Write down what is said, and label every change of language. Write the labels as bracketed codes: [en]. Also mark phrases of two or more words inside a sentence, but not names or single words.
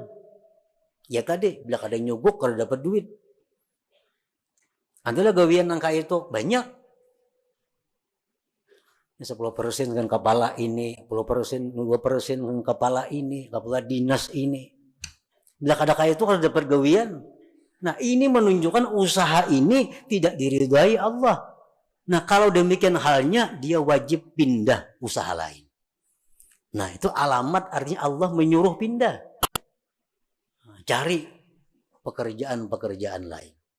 [bjn] Ya tadi bila kada nyuguk kada dapat duit. Andalah gawian nang kaya itu banyak. 10% kan kepala ini, 10%, 2% kan kepala ini, kepala dinas ini. Bila kada kaya itu kada dapat gawian. Nah, [id] ini menunjukkan usaha ini tidak diridhai Allah. Nah, kalau demikian halnya dia wajib pindah usaha lain. Nah, itu alamat artinya Allah menyuruh pindah. Cari pekerjaan-pekerjaan lain.